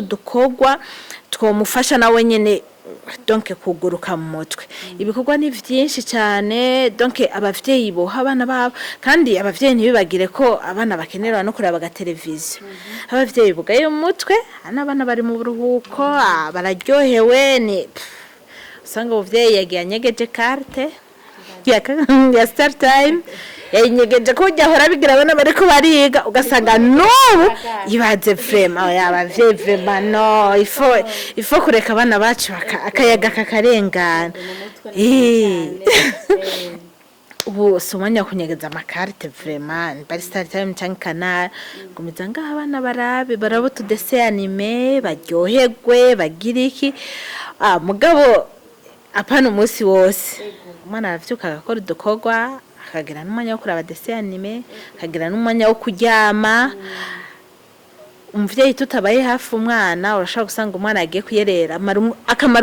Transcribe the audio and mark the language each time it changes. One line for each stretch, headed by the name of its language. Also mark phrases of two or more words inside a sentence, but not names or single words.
Rundi: udukogwa twomufasha nawe nyene donc kuguruka mu mutwe ibikorwa ni vyinshi cyane donc abavyeyi boha abana babo kandi abavyeyi ntibibagire ko abana bakenera no kuraba ga televiziyo abavyeyi bugaye mu mutwe abana bari mu buruhuko bararyohewe ni usanga umuvyeyi yagiye anyegeje carte ya start time yanyegeje ko ujya bigira abana bariko bariga ugasanga n'ubu ibaze vraiment abavyeyi vraiment no ifo kureka abana bacu akayaga kakarengana ubu somanya kunyegeza amakarte vraiment bari start time cyangwa canal gumiza ngaho abana barabo tudese anime baryoherwe bagiriki mugabo apana umunsi wose umwana aravyuka agakora udukogwa akagira n'umwanya wo kuraba dese anime akagira n'umwanya wo kuryama umuvyeyi tutabaye hafi umwana urashaka gusanga umwana yagiye kuyerera akamara